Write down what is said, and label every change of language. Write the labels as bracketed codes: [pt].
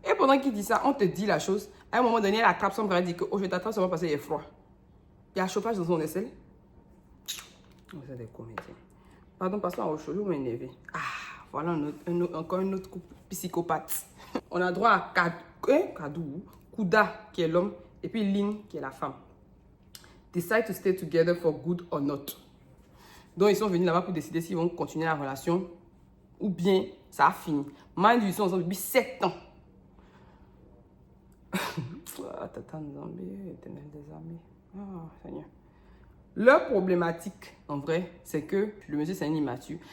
[fr] Et pendant qu'il dit ça, on te dit la chose. À un moment donné, elle attrape son bras et dit que oh, je t'attrape seulement parce qu'il est froid. Il y a chauffage dans son aisselle. Oh, c'est des comédiens. Pardon, passons à autre chose. Vous m'énervez. Ah, voilà encore un autre couple psychopathe. On a droit à Kadou, Kouda qui est l'homme et puis Lin qui est la femme. [en] Decide to stay together for good or not. [fr] Donc ils sont venus là-bas pour décider s'ils vont continuer la relation ou bien ça a fini. [en] Mind you, [fr] ils sont ensemble depuis 7 ans. Tata Nzambi, éternel des armées. Oh, Seigneur. Leur problématique, en vrai, c'est que le monsieur, c'est un immature.